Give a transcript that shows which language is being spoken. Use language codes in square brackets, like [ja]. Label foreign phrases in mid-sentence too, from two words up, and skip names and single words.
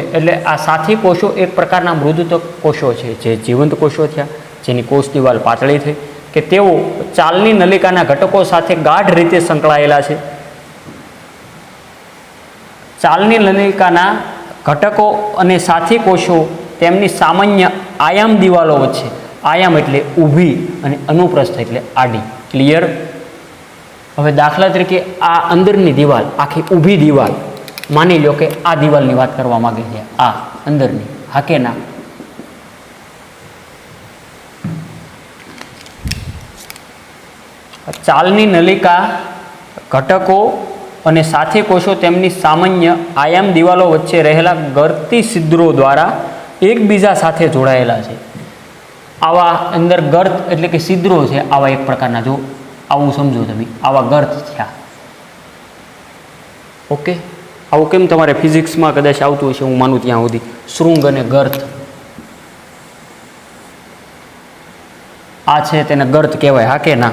[gu] એટલે આ સાથી કોષો એક પ્રકારના મૃદુતક કોષો છે, જે જીવંત કોષો થયા, જેની કોષ દિવાલ પાતળી થઈ, કે તેઓ ચાલની નલિકાના ઘટકો સાથે ગાઢ રીતે સંકળાયેલા છે. ચાલની નલિકાના ઘટકો અને સાથી કોષો તેમની સામાન્ય આયામ દિવાલો વચ્ચે, આયામ એટલે ઊભી અને અનુપ્રસ્થ એટલે આડી। ક્લિયર? હવે દાખલા તરીકે આ અંદરની દીવાલ આખી ઊભી દીવાલ માની લો કે આ દીવાલની વાત કરવા માંગે છે, આ અંદરની, હા કે ના? ચાલની નલિકા ઘટકો અને સાથે કોષો તેમની સામાન્ય આયામ દિવાલો વચ્ચે રહેલા ગળતી છિદ્રો દ્વારા એકબીજા સાથે જોડાયેલા છે। આવા અંદર ગર્ત એટલે કે છિદ્રો છે, આવા એક પ્રકારના, જો આવું સમજો તમે, આવા ગર્ત થયા। ઓકે, આવું કેમ તમારે ફિઝિક્સમાં કદાચ આવતું હશે, હું માનું ત્યાં સુધી, શૃંગ અને ગર્ત, આ છે તેને ગર્ત કહેવાય, હા કે ના?